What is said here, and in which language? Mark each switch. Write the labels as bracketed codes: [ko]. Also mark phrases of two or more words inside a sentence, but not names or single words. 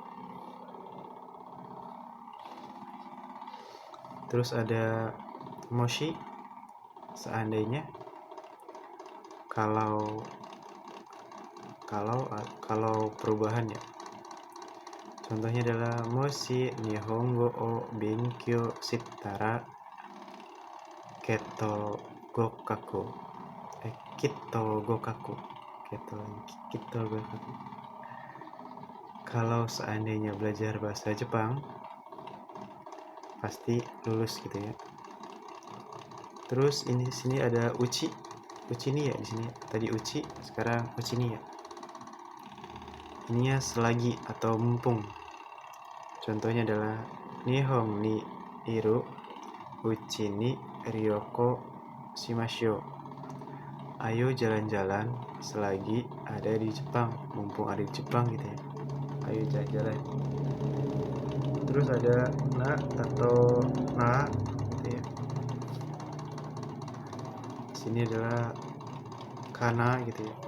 [id] Terus ada moshi, seandainya, kalau perubahan ya. Contohnya adalah [ja] もし日本語を勉強したらきっと合格. [id] Kalau seandainya belajar bahasa Jepang, pasti lulus gitu ya. Terus ini di sini ada [ja] うちに [id] ya di sini. Tadi uchi, sekarang [ja] うちに [id] ya. Ininya selagi atau mumpung. Contohnya adalah [ja] 日本にいるうちに旅行しましょう. [id] Ayo jalan-jalan selagi ada di Jepang, mumpung ada di Jepang gitu ya. Ayo jalan-jalan. Terus ada na atau na gitu ya. Sini adalah kana gitu ya.